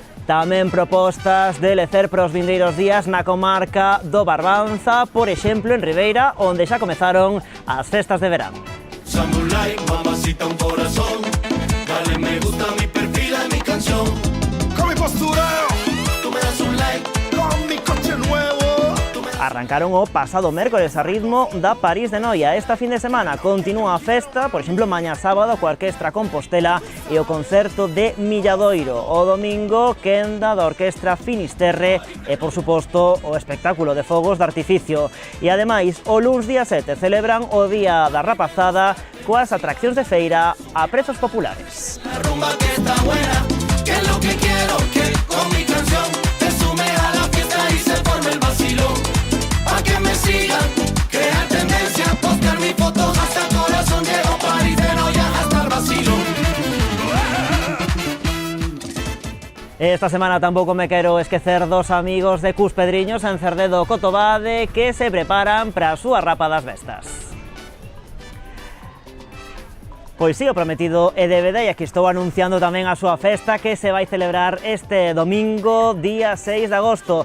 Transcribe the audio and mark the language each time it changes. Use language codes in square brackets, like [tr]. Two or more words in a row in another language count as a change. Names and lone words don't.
[gl] Tamén propostas de lecer para os vindeiros días na comarca do Barbanza, por exemplo en Ribeira, onde xa comezaron as festas de verán. [es] Samurai, mamacita, un corazón. Dale me gusta a mi perfil, a mi canción. Con mi postureo, tú me das un like. Con mi coche nuevo. [gl] Arrancaron o pasado mércores a ritmo da París de Noia. Esta fin de semana continúa a festa, por exemplo, mañá sábado coa Orquestra Compostela e o concerto de Milladoiro. O domingo, quenda da Orquestra Finisterre e, por suposto, o espectáculo de fogos de artificio. E, ademais, o luns día 7 celebran o Día da Rapazada coas atraccións de feira a prezos populares. [es] La rumba que está buena, que es lo que quiero, que con mi canción te sume a la fiesta y se forme el vacilón. Pa' que me sigan, crear tendencia, postear mi foto hasta el corazón, llego París de Noia hasta el vacilón. [gl] Esta semana tampouco me quero esquecer dos amigos de Cus Pedriños en Cerdedo Cotobade que se preparan para a súa rapa das bestas. Pois sí, o prometido é débeda e aquí estou anunciando tamén a súa festa que se vai celebrar este domingo, día 6 de agosto.